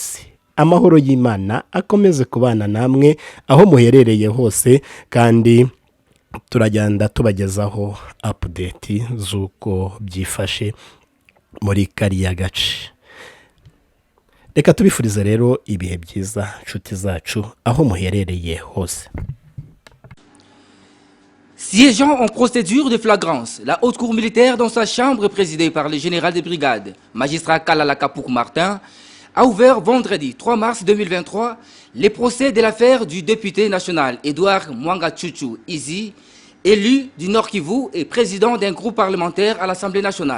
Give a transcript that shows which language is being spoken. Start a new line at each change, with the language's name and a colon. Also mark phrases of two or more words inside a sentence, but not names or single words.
Kinyarwanda: Amahoro y'Imana akomeze kubana namwe aho muherereye hose, kandi turagenda tubagezaho update z'uko byifashe muri kariya gace. Reka tubifurize rero ibihe byiza nshuti zacu aho muherereye hose.
French: Siégeant en procédure de flagrance, la haute cour militaire dans sa chambre présidée par le général de brigade, magistrat Kalala Kapouk Martin, a ouvert vendredi 3 mars 2023 les procès de l'affaire du député national Edouard Mwangacucu Izi, élu du Nord Kivu et président d'un groupe parlementaire à l'Assemblée nationale.